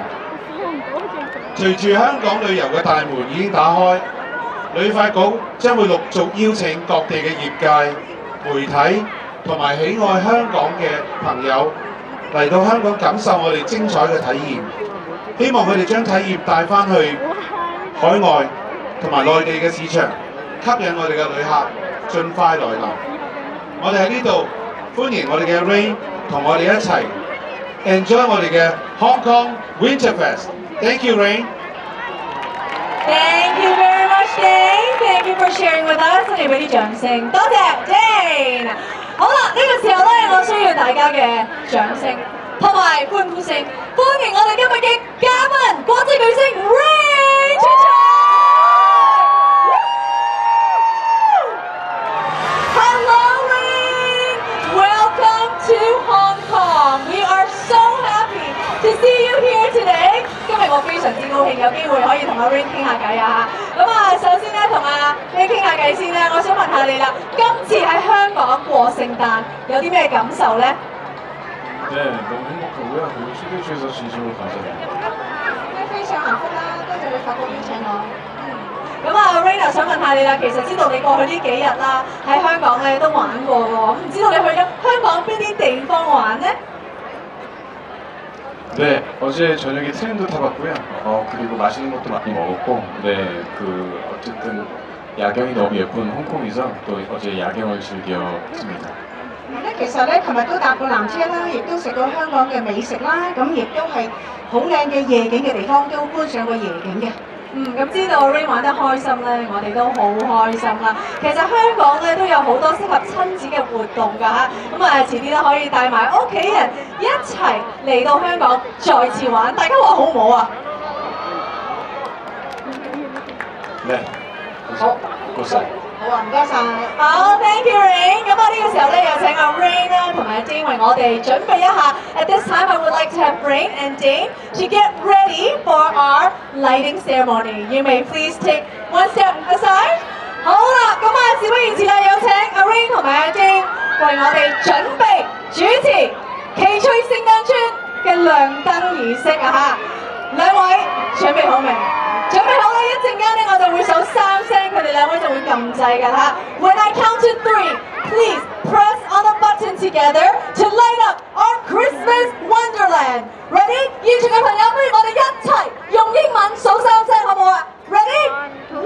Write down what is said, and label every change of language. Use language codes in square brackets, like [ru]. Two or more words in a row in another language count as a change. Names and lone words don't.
[yue] 隨住香港旅遊嘅大門已經打開，旅發局將會陸續邀請各地嘅業界、媒體同埋喜愛香港嘅朋友嚟到香港感受我哋精彩嘅體驗。希望佢哋將體驗帶翻去海外同埋內地嘅市場，吸引我哋嘅旅客盡快來臨。我哋喺呢度歡迎我哋嘅 Rain 同我哋一齊 enjoy 我哋嘅 Hong Kong Winter Fest。 [en] Thank you, Rain. Thank you very much, Dane. Thank you for sharing with us. [yue] 我哋俾啲掌聲，多謝 Dane。好啦，呢個時候咧，我需要大家嘅掌聲同埋歡呼聲，歡迎我哋今日嘅嘉賓，國際巨星 Rain 出場。Hello, Rain. [en] Welcome to Hong Kong. We are so happy to see you here today. [yue] 今日我非常之高興有機會可以同阿 Rain 傾下偈啊！咁啊，首先咧同阿 Rain 傾下偈先咧，我想問下你啦，今次喺香港過聖誕有啲咩感受咧？ [ko] 네, 너무 행복하고요. 그리고 초대해주셔서 진심으로 감사드립니다. [yue] 非常幸福啦，多謝你發覺邀請我。咁啊 ，Rain 想問下你啦，其實知道你過去呢幾日啦，喺香港咧都玩過喎，咁唔知道你去咗香港邊啲地方玩咧？ [ko] 네, 어제 저녁에 트램도 타봤고요. 그리고 맛있는 것도 많이 먹었고, 네, 어쨌든 야경이 너무 예쁜 홍콩에서 또 어제 야경을 즐겼습니다. [yue] 咧其實咧，琴日都搭過纜車啦，亦都食過香港嘅美食啦，咁亦都係好靚嘅夜景嘅地方，都觀賞過夜景嘅。咁知道 Rain 玩得開心咧，我哋都好開心啦。其實香港咧都有好多適合親子嘅活動㗎嚇，咁啊遲啲都可以帶埋屋企人一齊嚟到香港再次玩，大家話好唔好啊？ [ko] 네, [yue] 好， [ko] 고생. [yue] 好啊，唔該晒。 [en] 好 ，Thank you Rain。 [yue] 咁啊呢個時候咧，有請阿 Rain 啦同埋 Dane 為我哋準備一下。 [en] At this time, I would like to have Rain and Dane to get ready for our lighting ceremony. You may please take one step aside. [yue] 好啦，咁啊事不宜遲啦，有請阿 Rain 同埋阿 Dane 為我哋準備主持奇趣聖誕村嘅亮燈儀式啊嚇！兩位準備好未？ 準備好啦！一陣間咧，我就會數3聲，佢哋兩位就會撳掣㗎啦。 [en] When I count to 3, please press on the button together to light up our Christmas Wonderland. Ready？ [yue] 現場嘅朋友，不如我哋一齊用英文數3聲，好唔好啊 ？Ready？